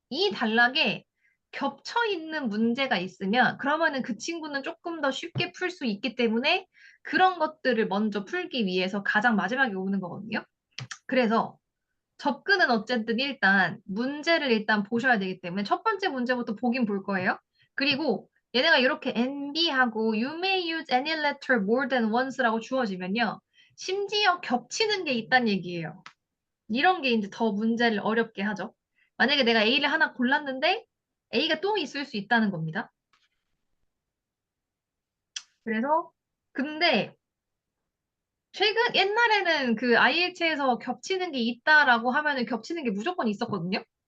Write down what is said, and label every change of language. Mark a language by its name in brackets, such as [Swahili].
[Korean] 이 단락에 겹쳐 있는 문제가 있으면 그러면은 그 친구는 조금 더 쉽게 풀 수 있기 때문에 그런 것들을 먼저 풀기 위해서 가장 마지막에 오는 거거든요. 그래서 접근은 어쨌든 일단 문제를 일단 보셔야 되기 때문에 첫 번째 문제부터 보긴 볼 거예요. 그리고 얘네가 이렇게 NB하고 [English] You may use any letter more than once [Korean] 라고 주어지면요. 심지어 겹치는 게 있다는 얘기예요. 이런 게 이제 더 문제를 어렵게 하죠. 만약에 내가 A를 하나 골랐는데 A가 또 있을 수 있다는 겁니다. 그래서 근데 최근 옛날에는 그 IELTS에서 겹치는 게 있다라고 하면은 겹치는 게 무조건 있었거든요.